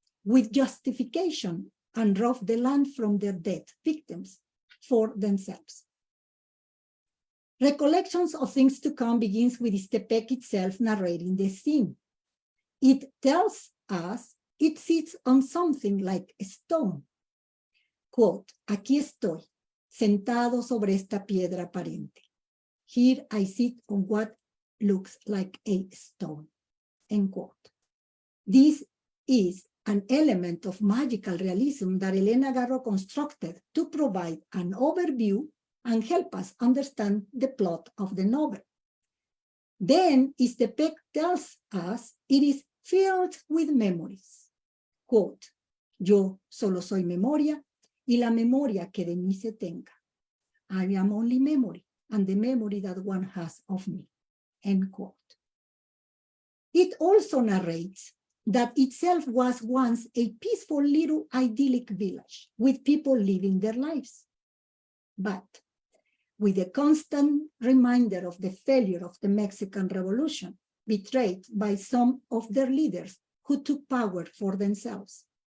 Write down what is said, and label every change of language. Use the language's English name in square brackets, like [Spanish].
[English] with justification and rob the land from their dead victims for themselves. Recollections of Things to Come begins with Istepec itself narrating the scene. It tells us it sits on something like a stone. [Spanish] Quote, aquí estoy, sentado sobre esta piedra aparente. [English] Here I sit on what looks like a stone, end quote. This is an element of magical realism that Elena Garro constructed to provide an overview and help us understand the plot of the novel. Then Istepec tells us it is filled with memories. [Spanish] Quote, yo solo soy memoria y la memoria que de mí se tenga. [English] I am only memory and the memory that one has of me, end quote. It also narrates that itself was once a peaceful little idyllic village with people living their lives. But with a constant reminder of the failure of the Mexican Revolution, betrayed by some of their leaders who took power for themselves.